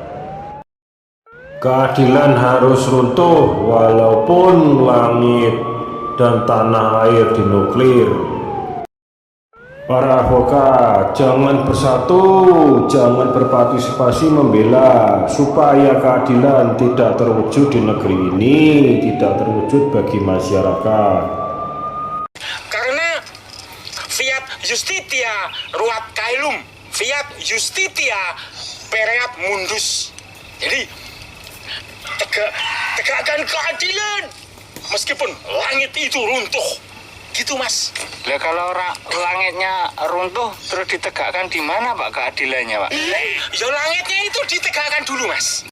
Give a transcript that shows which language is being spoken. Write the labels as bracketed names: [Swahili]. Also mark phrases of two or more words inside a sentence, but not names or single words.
[Indonesian] Keadilan harus runtuh walaupun langit dan tanah air dinuklir. Para advokat, jangan bersatu, jangan berpartisipasi membela supaya keadilan tidak terwujud di negeri ini, tidak terwujud bagi masyarakat. [Latin] Justitia ruat caelum, fiat justitia pereat mundus. [Indonesian] Jadi tegakkan keadilan. Meskipun langit itu runtuh. Gitu, Mas. Lah kalau langitnya runtuh terus ditegakkan di mana Pak keadilannya, Pak? Ya langitnya itu ditegakkan dulu, Mas.